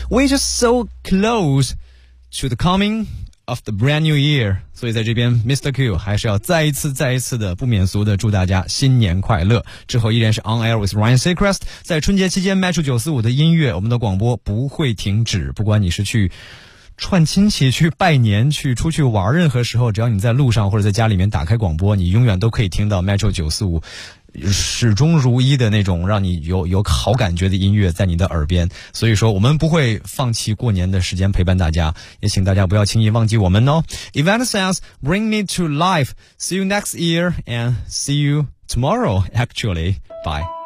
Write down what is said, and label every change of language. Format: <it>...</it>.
<en>We're just so close to the coming of the brand new year.</en> <zh>所以在这边 Mr. Q 还是要再一次的不免俗的祝大家新年快乐。之后依然是 On Air with Ryan Seacrest. 在春节期间 Metro 945的音乐，我们的广播不会停止。不管你是去串亲戚，去拜年，去出去玩，任何时候只要你在路上或者在家里面打开广播，你永远都可以听到 Metro 945始终如一的那种让你有好感觉的音乐在你的耳边。所以说我们不会放弃过年的时间陪伴大家，也请大家不要轻易忘记我们哦。</zh> <en>Event says bring me to life, see you next year and see you tomorrow actually, bye.</en>